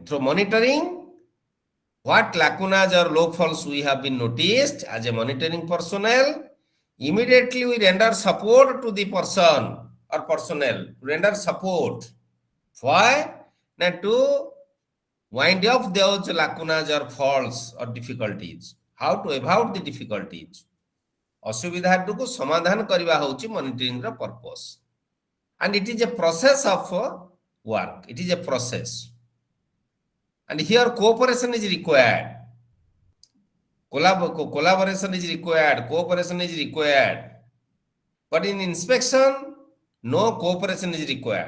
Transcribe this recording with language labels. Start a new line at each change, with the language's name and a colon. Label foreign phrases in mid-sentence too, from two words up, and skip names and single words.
English: Through monitoring, what lacunas or low faults we have been noticed as a monitoring personnel, immediately we render support to the person or personnel, render support. Why? Now to wind up those lacunas or faults or difficulties. How to avoid the difficulties.
Odia: ଅସୁବିଧାଟୁକୁ ସମାଧାନ କରିବା ହେଉଛି monitoring रा
English: purpose. And it is a process of work. It is a process. And here cooperation is required. Collaboration is required. Cooperation is required. But in inspection, no cooperation is required.